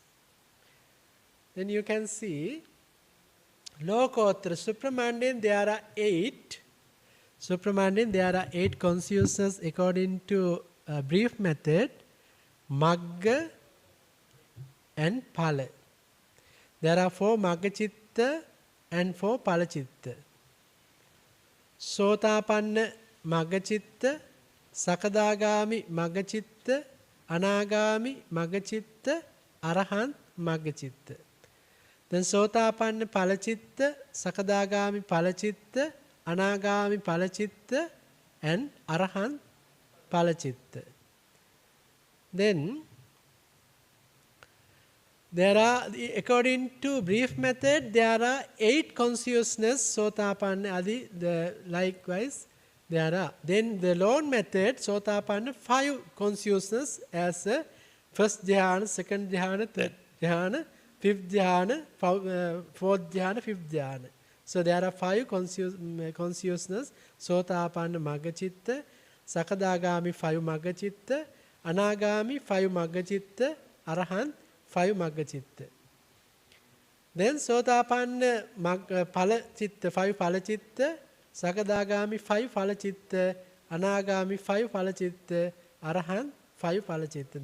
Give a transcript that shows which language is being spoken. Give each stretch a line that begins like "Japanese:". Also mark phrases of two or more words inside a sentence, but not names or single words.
English: Then you can see Lokottara Supramandan, there are 8. Supramandan, there are 8 consciousness according to a brief method, Magga and Phala. There are 4
Pali: Magga Chitta
English: and 4
Pali: Phala Chitta. Sotapanna Magga Chitta, Sakadagami Magga Chitta, Anagami Magga Chitta, Arahant Magga Chitta. Then Sotapanna Phala Chitta, Sakadagami Phala Chitta, Anagami Phala Chitta and Arahant Phala Chitta.
English: Then there are, according to brief method, there are 8 consciousness,
Pali: Sotapanna Adi,
English: likewise there are. Then the long method, Sotapanna, 5 consciousness as a first dhyana, second dhyana, third dhyana, fifth dhyana, fourth dhyana, fifth dhyana. So there are 5 consciousness,
Pali: Sotapanna Magga Chitta, Sakadagami 5 Magga Chitta, Anagami 5 Magga Chitta, Arahant 5 Magga Chitta. Then Sotapanna Phala Chitta 5 Phala Chitta, Sakadagami 5 Phala Chitta, Anagami 5 Phala Chitta, Arahant 5 Phala Chitta.